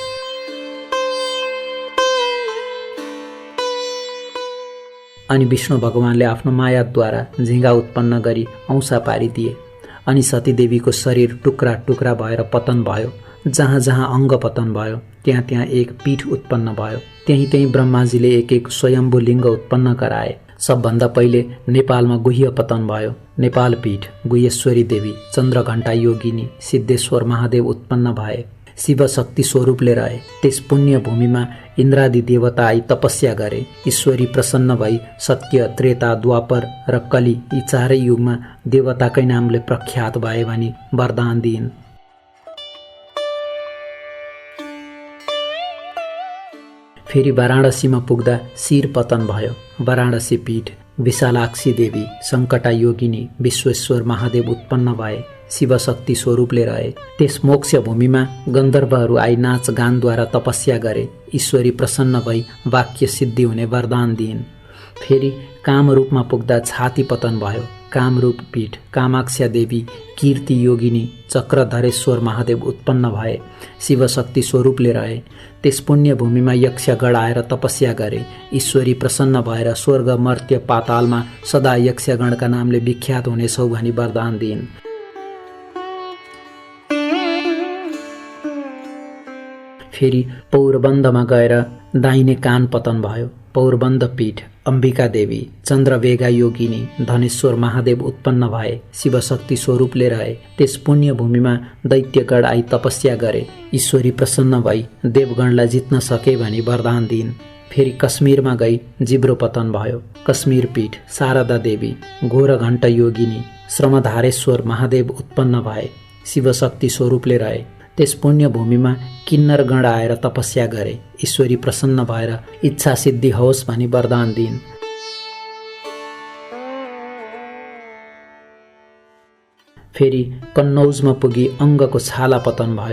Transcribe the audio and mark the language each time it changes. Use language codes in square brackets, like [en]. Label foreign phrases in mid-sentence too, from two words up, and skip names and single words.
[ne] अनि विष्णु भगवानले आफ्नो मायाद्वारा झिँगा उत्पन्न गरी औंसा पारिदिए। अनि सतीदेवीको शरीर टुक्रा टुक्रा भएर पतन भयो। जहाँ जहाँ अङ्ग पतन भयो त्यहाँ त्यहाँ एक पीठ उत्पन्न भयो। त्यहीँ त्यहीँ ब्रह्माजीले एक एक स्वयम्भू लिङ्ग उत्पन्न गराए। सबभन्दा पहिले नेपालमा गुह्य पतन भयो। नेपाल पीठ गुह्येश्वरी देवी, चन्द्रघण्टा योगिनी, सिद्धेश्वर महादेव उत्पन्न भए। शिव शक्ति स्वरूपले रहे। त्यस पुण्य भूमिमा इन्द्रादि देवता आई तपस्या गरे। ईश्वरी प्रसन्न भई सत्य, त्रेता, द्वापर र कली यी चारै युगमा देवताकै नामले प्रख्यात भए भनी वरदान दिइन्। फेरि वाराणसीमा पुग्दा शिर पतन भयो। वाराणसी पीठ विशालाक्षी देवी, सङ्कटा योगिनी, विश्वेश्वर महादेव उत्पन्न भए। शिव शक्ति स्वरूपले रहे। त्यस मोक्ष भूमिमा गन्धर्वहरू आई नाच गानद्वारा तपस्या गरे। ईश्वरी प्रसन्न भई वाक्य सिद्धि हुने वरदान दिइन्। फेरि कामरूपमा पुग्दा छाती पतन भयो। कामरूप पीठ कामाक्षा देवी, कीर्ति योगिनी, चक्रधरेश्वर महादेव उत्पन्न भए। शिव शक्ति स्वरूपले रहे। त्यस पुण्य भूमिमा यक्षगण आएर तपस्या गरे। ईश्वरी प्रसन्न भएर स्वर्ग, मर्त्य, पातालमा सदा यक्षगणका नामले विख्यात हुनेछौ भनी वरदान दिइन्। फेरि पौरबन्दमा गएर दाहिने कान पतन भयो। पौरबन्द पीठ अम्बिका देवी, चन्द्रवेगा योगिनी, धनेश्वर महादेव उत्पन्न भए। शिव शक्ति स्वरूपले रहे। त्यस पुण्य भूमिमा दैत्यगण आई तपस्या गरे। ईश्वरी प्रसन्न भई देवगणलाई जित्न सके भनी वरदान दिइन्। फेरि कश्मीरमा गई जिब्रो पतन भयो। कश्मीर पीठ शारदा देवी, घोरघण्ट योगिनी, श्रमधारेश्वर महादेव उत्पन्न भए। शिव शक्ति स्वरूपले रहे। त्यस पुण्य भूमिमा किन्नरगण आएर तपस्या गरे। ईश्वरी प्रसन्न भएर इच्छा सिद्धि होस् भनी वरदान दिइन्। फेरि कन्नौजमा पुगी अङ्गको छाला पतन भयो।